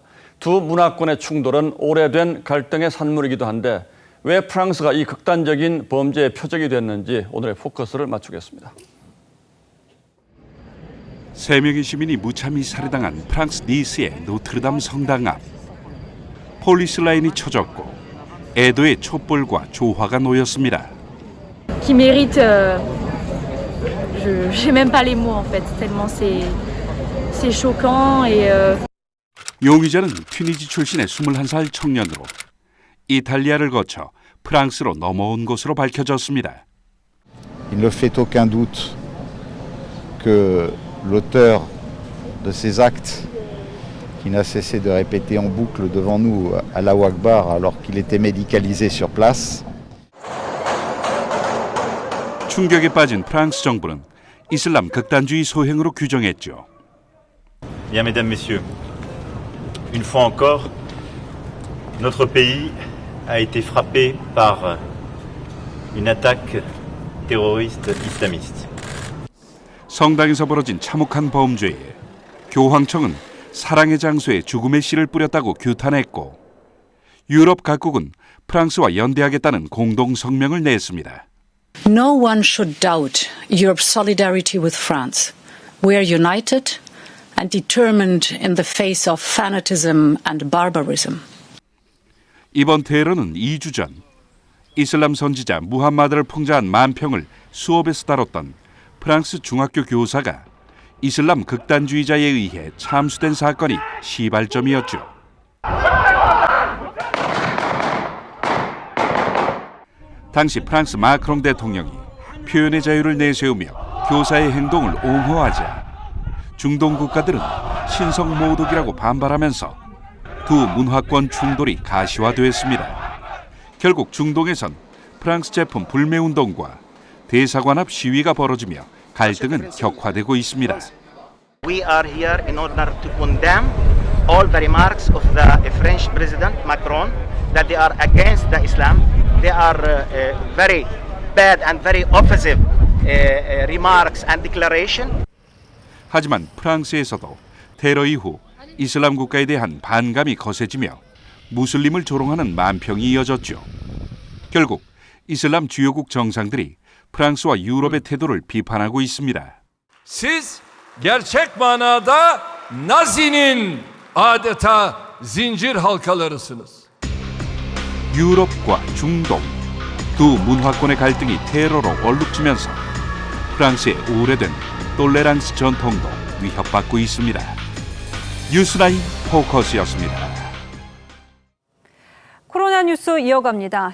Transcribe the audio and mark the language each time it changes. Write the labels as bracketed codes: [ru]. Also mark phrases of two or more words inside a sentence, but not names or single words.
[ko] 두 문화권의 충돌은 오래된 갈등의 산물이기도 한데 왜 프랑스가 이 극단적인 범죄의 표적이 됐는지 오늘의 포커스를 맞추겠습니다. 3명의 시민이 무참히 살해당한 프랑스 니스의 노트르담 성당 앞. 폴리스 라인이 쳐졌고 애도의 촛불과 조화가 놓였습니다. [fr] Qui mérite, j'ai même pas les mots en fait, tellement c'est choquant et. [ko] 용의자는 튀니지 출신의 21살 청년으로 이탈리아를 거쳐 프랑스로 넘어온 것으로 밝혀졌습니다. [fr] Il ne fait aucun doute que l'auteur de ces actes, qui n'a cessé de répéter en boucle devant nous [ar] الله أكبر [fr] alors qu'il était médicalisé sur place. [ko] 충격에 빠진 프랑스 정부는 이슬람 극단주의 소행으로 규정했죠. [fr] Bien, mesdames, messieurs, une fois encore, notre pays a été frappé par une attaque terroriste islamiste. [ko] 성당에서 벌어진 참혹한 범죄에 교황청은 사랑의 장소에 죽음의 씨를 뿌렸다고 규탄했고 유럽 각국은 프랑스와 연대하겠다는 공동 성명을 냈습니다. [en] No one should doubt Europe's solidarity with France. We are united and determined in the face of fanatism and barbarism. [ko] 이번 테러는 2주 전 이슬람 선지자 무함마드를 풍자한 만평을 수업에서 다뤘던 프랑스 중학교 교사가 이슬람 극단주의자에 의해 참수된 사건이 시발점이었죠. 당시 프랑스 마크롱 대통령이 표현의 자유를 내세우며 교사의 행동을 옹호하자 중동 국가들은 신성모독이라고 반발하면서 두 문화권 충돌이 가시화됐습니다. 결국 중동에선 프랑스 제품 불매운동과 대사관 앞 시위가 벌어지며 갈등은 격화되고 있습니다. [en] We are here in order to condemn all the remarks of the French President Macron that they are against the Islam. They are very bad and very offensive remarks and declaration. [ko] 하지만 프랑스에서도 테러 이후 이슬람 국가에 대한 반감이 거세지며 무슬림을 조롱하는 만평이 이어졌죠. 결국 이슬람 주요국 정상들이 프랑스와 유럽의 태도를 비판하고 있습니다. [tr] Siz gerçek manada Nazi'nin adeta zincir halkalarısınız. [ko] 유럽과 중동 두 문화권의 갈등이 테러로 얼룩지면서 프랑스의 오래된 톨레랑스 전통도 위협받고 있습니다. 뉴스라인 포커스였습니다. 코로나 뉴스 이어갑니다.